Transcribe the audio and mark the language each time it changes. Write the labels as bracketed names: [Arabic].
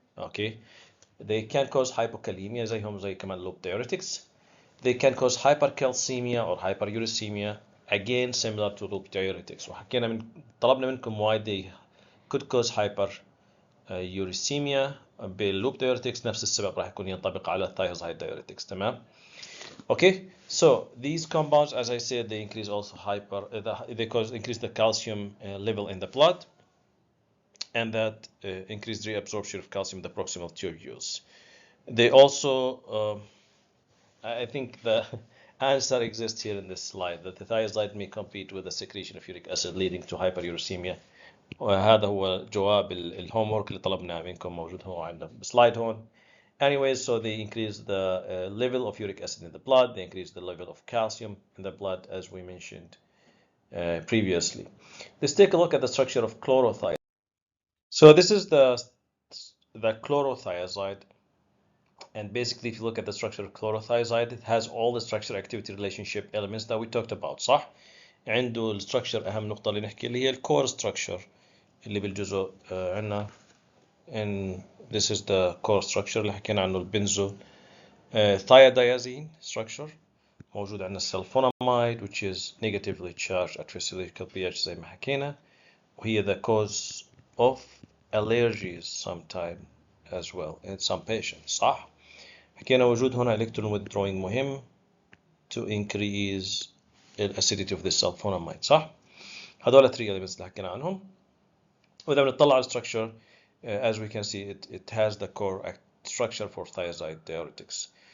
[English] Okay, they can cause hypokalemia [Arabic] زيهم زي كمان [English] loop diuretics. They can cause hypercalcemia or hyperuricemia, again similar to loop diuretics. [Arabic] وحكينا طلبنا منكم [English] why they could cause hyperuricemia بالloop diuretics. [Arabic] نفس السبب راح يكون ينطبق على thiazide diuretics. تمام. [English] Okay, so these compounds, as I said, they increase also increase the calcium level in the blood, and that increased reabsorption of calcium in the proximal tubules. They also, I think the answer exists here in this slide, that the thiazide may compete with the secretion of uric acid, leading to hyperuricemia. [Arabic] وهذا هو جواب الهومورك اللي طلبناه منكم، موجود هو عندنا بسلايد هون. [English] Anyways, so they increase the level of uric acid in the blood, they increase the level of calcium in the blood, as we mentioned previously. Let's take a look at the structure of chlorothiazide. So this is the chlorothiazide, and basically if you look at the structure of chlorothiazide, it has all the structure activity relationship elements that we talked about. [Arabic] صح؟ عنده الستراكشر أهم نقطة اللي نحكي اللي هي الكور structure اللي بالجزء عندنا. [English] And this is the core structure [Arabic] اللي حكينا عنه [English] البنزو thiadiazine structure. [Arabic] موجود عندنا [English] السلفونامide which is negatively charged at physical pH [Arabic] زي ما حكينا، وهي [English] the cause of allergies sometime as well in some patients. [Arabic] صح؟ حكينا وجود هنا [English] electron withdrawing مهم to increase the acidity of the sulfonamide. [Arabic] صح؟ هذول 3 elements اللي حكينا عنهم. وإذا بنطلع على [English] structure, as we can see, it has the core structure for thiazide diuretics.